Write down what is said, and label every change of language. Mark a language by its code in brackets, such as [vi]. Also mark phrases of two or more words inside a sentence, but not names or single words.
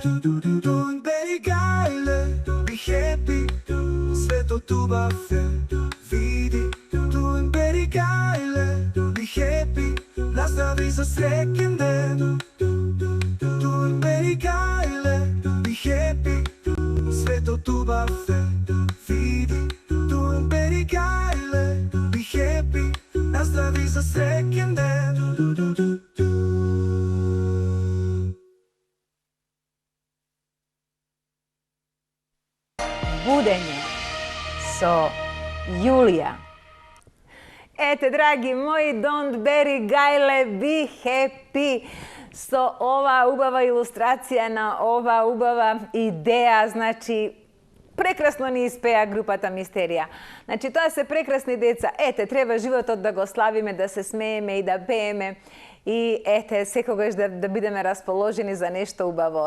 [en] Doing very geile, be happy, [mk] светот убав е. Види, [en] doing very geile, be happy, [mk] наздрави за среќен ден. [en] Doing very geile, be happy, [mk] светот убав е. Види, [en] doing very geile, be happy, [mk] наздрави за среќен ден. Будење со Јулија. Ете, драги мои, [en] don't very geile, be happy. [mk] Со ова убава илустрација на ова убава идеја, значи, прекрасно ни испеа групата Мистерија. Значи, тоа се прекрасни деца. Ете, треба животот да го славиме, да се смееме и да пееме. И ете, секогаш да бидеме расположени за нешто убаво.